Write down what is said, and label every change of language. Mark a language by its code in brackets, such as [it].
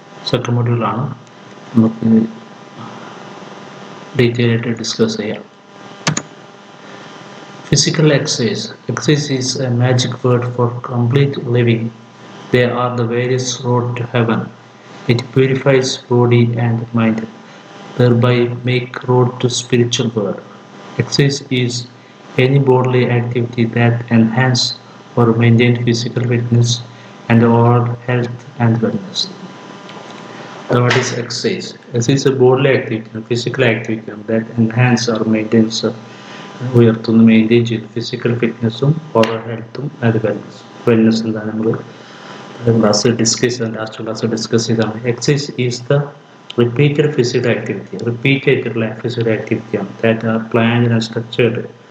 [en] Second module [ml] ആണ് നമുക്ക് detail ആയിട്ട് ഡിസ്കസ് ചെയ്യാം. [en] Physical exercise. Exercise is a magic word for complete living. They are the various road to heaven. It purifies body and mind, thereby make road to spiritual world. Exercise is any bodily activity that enhance or maintain physical fitness and overall health and wellness. What is exercise? Exercise is a bodily activity, a physical activity that enhance or maintains [ml] ഉയർത്തുന്നു maintain ചെയ്ത് physical ഫിറ്റ്നസ്സും over ഹെൽത്തും അത് wellness എന്താണ് നമ്മൾ last class discuss ചെയ്താണ്. [en] exercise is the repeated physical activity, [ml] repeat ആയിട്ടുള്ള physical ആക്ടിവിറ്റിയാണ് [en] That are planned and structured.